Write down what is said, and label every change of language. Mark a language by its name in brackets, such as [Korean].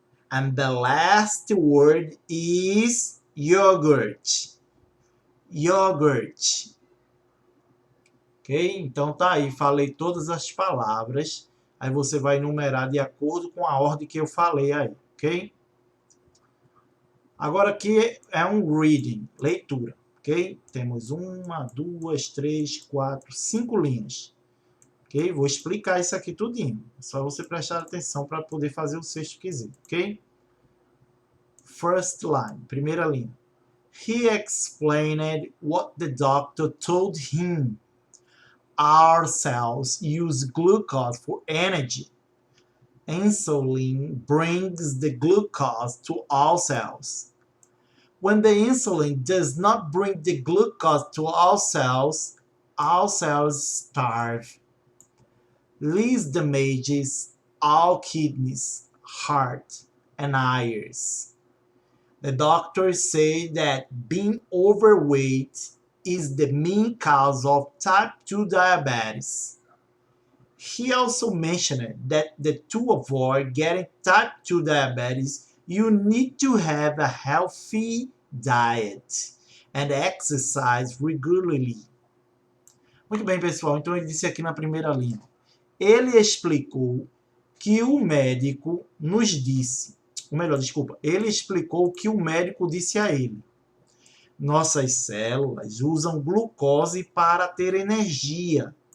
[English] And the last word is yogurt. Yogurt. Ok? [Portuguese] Então tá aí, falei todas as palavras. Aí você vai numerar de acordo com a ordem que eu falei aí, ok? Agora aqui é um reading, leitura, ok? ok? Temos 1, 2, 3, 4, 5 linhas. Ok? Vou explicar isso aqui tudinho. É só você prestar atenção para poder fazer o sexto quesito, ok? [English] First line, [Portuguese] primeira linha. [English] He explained what the doctor told him. Our cells use glucose for energy. Insulin brings the glucose to all cells. When the insulin does not bring the glucose to all cells starve. This damages all kidneys, heart, and eyes. The doctors say that being overweight is the main cause of type 2 diabetes. He also mentioned that to avoid getting type 2 diabetes, you need to have a healthy diet and exercise regularly. [Portuguese] Muito bem, pessoal. Então ele disse aqui na primeira linha. Ele explicou que o médico nos disse, ou melhor, desculpa, ele explicou o que o médico disse a ele. Nossas células usam glucose para ter energia.